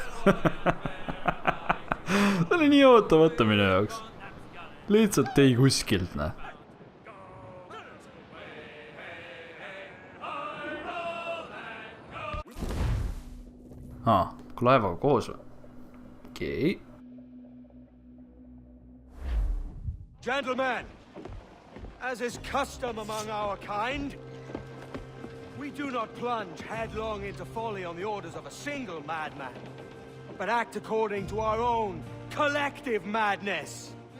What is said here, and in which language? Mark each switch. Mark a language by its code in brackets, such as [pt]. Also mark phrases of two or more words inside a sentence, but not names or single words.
[et] See oli nii ootamata minu jaoks. Lihtsalt ei kuskilt, näe. Kui laevaga koos või? Okei. [en] Gentlemen, as is custom among our kind, we do not plunge headlong into folly on the orders of a single madman, but act according to our own collective madness.